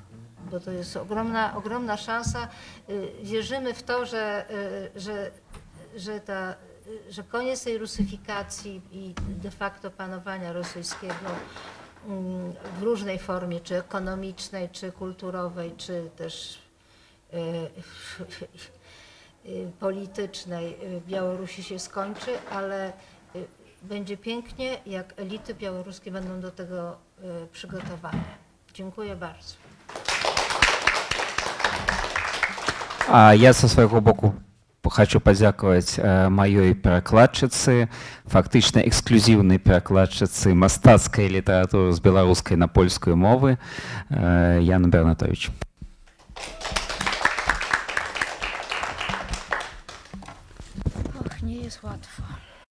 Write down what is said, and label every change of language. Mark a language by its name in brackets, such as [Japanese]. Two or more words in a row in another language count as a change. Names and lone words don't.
[Polish] Bo to jest ogromna szansa. Wierzymy w to, że koniec tej rusyfikacji i [Latin] de facto [Polish] panowania rosyjskiego w różnej formie, czy ekonomicznej, czy kulturowej, czy też politycznej w Białorusi się skończy, ale będzie pięknie, jak elity białoruskie będą do tego przygotowane. Dziękuję bardzo. [Belarusian] А я со свайго боку хочу падзякаваць маёй перакладчыцы, фактычна эксклюзіўнай перакладчыцы мастацкай літаратуры з беларускай на польскую мовы Яна Бернатович. [Polish] Och, nie jest łatwo.